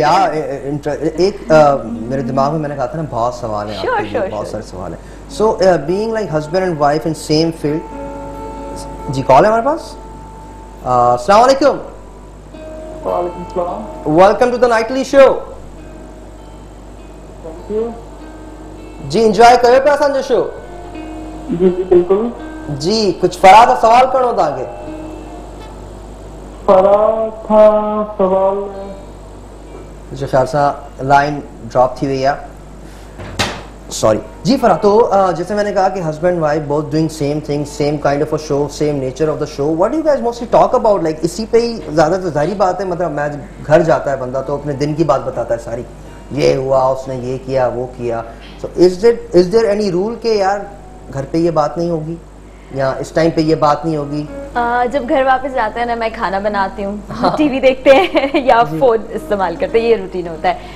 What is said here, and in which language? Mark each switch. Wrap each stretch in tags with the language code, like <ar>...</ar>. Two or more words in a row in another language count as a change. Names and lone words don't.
<ur>یا ایک میرے دماغ میں میں نے کہا تھا نا بہت سوال ہے آپ کے لیے، بہت سارے سوال ہے.</ur> <en>So being like husband and wife in same field.</en> <ur>جی کال ہے ہمارے پاس.</ur> <ar>السلام علیکم.</ar> <en>Welcome to the nightly show.</en> <sd>जी एंजॉय कयो पिया असांजो शो?</sd> <ur>جی جی بالکل</ur> <sd>जी। कुछ फराद सवाल करणो तव्हांखे? फराद था सवाल</sd> <ur>مجھے خیال سے لائن ڈراپ تھی ہوئی ہے، سوری جی. فرا تو جیسے میں نے کہا کہ</ur> <en>husband wife both doing same thing, same kind of a show, same nature of the show, what do you guys mostly talk about?</en> <ur>لائک اسی پہ ہی زیادہ تو ظاہر بات ہے، مطلب میں گھر جاتا ہے بندہ تو اپنے دن کی بات بتاتا ہے ساری، یہ ہوا، اس نے یہ کیا، وہ کیا.</ur> <en>So is there any rule</en> <ur>کہ یار گھر پہ یہ بات نہیں ہوگی یا اس ٹائم پہ یہ بات نہیں ہوگی? جب گھر واپس جاتے ہیں نا، میں کھانا بناتی ہوں، ٹی وی دیکھتے ہیں یا فون استعمال کرتے ہیں، یہ روٹین ہوتا ہے.</ur>